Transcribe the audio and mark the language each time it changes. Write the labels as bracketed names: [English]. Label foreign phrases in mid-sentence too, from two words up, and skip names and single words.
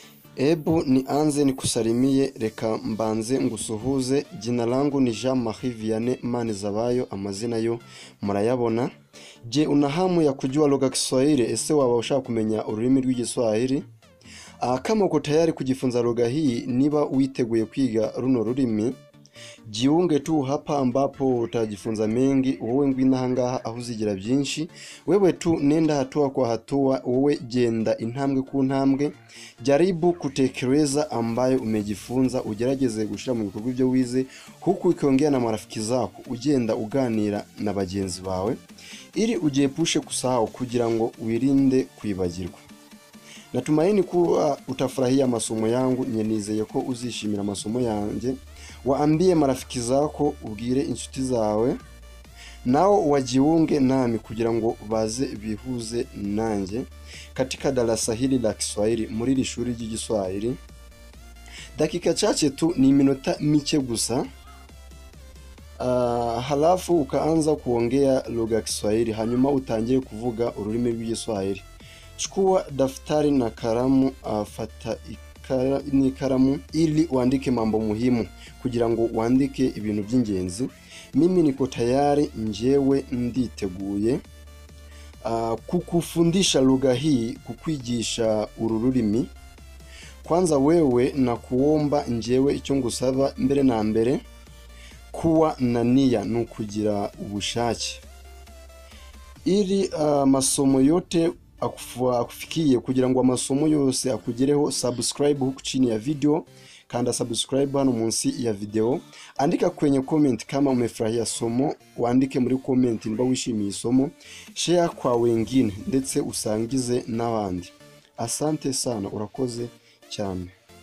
[Swahili] Ebu ni anze ni kusalimie, [Kinyarwanda] reka mbanze ngusuhuze. [Swahili] Jina langu ni Jean-Marie Vianney Manizabayo, [Kinyarwanda] amazina yo murayabona. [Swahili] Je, una hamu ya kujua lugha ya Kiswahili? [Kinyarwanda] Ese waba ushaka kumenya ururimi rw'Igiswahili? [Swahili] Kama uko tayari kujifunza lugha hii, [Kinyarwanda] niba witeguye kwiga runo rurimi, [Swahili] jiunge tu hapa ambapo utajifunza mengi. [Kinyarwanda] Wowe ngwina hangaha aho uzigira byinshi. [Swahili] Wewe tu nenda hatua kwa hatua, [Kinyarwanda] wowe genda intambwe ku ntambwe. [Swahili] Jaribu kutekeleza ambayo umejifunza, [Kinyarwanda] ugerageze gushira mu bikorwa ibyo wize, [Swahili] huku ukiongea na marafiki zako, [Kinyarwanda] ugenda uganira na bagenzi bawe, [Swahili] ili ujiepushe kusahau [Kinyarwanda] kugira ngo wirinde kwibagirwa. [Swahili] Natumaini kuwa utafurahia masomo yangu. [Kinyarwanda] Nyenizeye ko uzishimira masomo yanjye. [Swahili] Waambie marafiki zako, [Kinyarwanda] ubwire inshuti zawe, [Swahili] nao wajiunge nami [Kinyarwanda] kugira ngo baze bihuze nanjye [Swahili] katika darasa hili la Kiswahili, [Kinyarwanda] muri iri shuri ry'Igiswahili. [Swahili] Dakika chache tu, [Kinyarwanda] ni minota miche gusa, [Swahili] halafu ukaanza kuongea lugha ya Kiswahili, [Kinyarwanda] hanyuma utangire kuvuga ururimi rw'Igiswahili. [Swahili] Chukua daftari na karamu, [Kinyarwanda] fata ikaramu [Swahili] ili uandike mambo muhimu, [Kinyarwanda] kugira ngo wandike ibintu by'ingenzi. [Swahili] Mimi niko tayari, [Kinyarwanda] njewe nditeguye [Swahili] kukufundisha lugha hii, [Kinyarwanda] kukwigisha ururimi. [Swahili] Kwanza wewe na kuomba, [Kinyarwanda] njewe icyo ngusaba mbere na mbere, [Swahili] kuwa na nia, [Kinyarwanda] nukugira ubushake, [Swahili] ili masomo yote akufikie. [Kinyarwanda] Kugira ngo amasomo yose akugereho, [Swahili] subscribe huku chini ya video, [Kinyarwanda] kanda subscribe hano munsi ya video. [Swahili] Andika kwenye comment kama umefurahia somo, uandike [Kinyarwanda] muri comment niba wishimiye somo, [Swahili] share kwa wengine [Kinyarwanda] ndetse usangize n'abandi. [Swahili] Asante sana, [Kinyarwanda] urakoze cyane.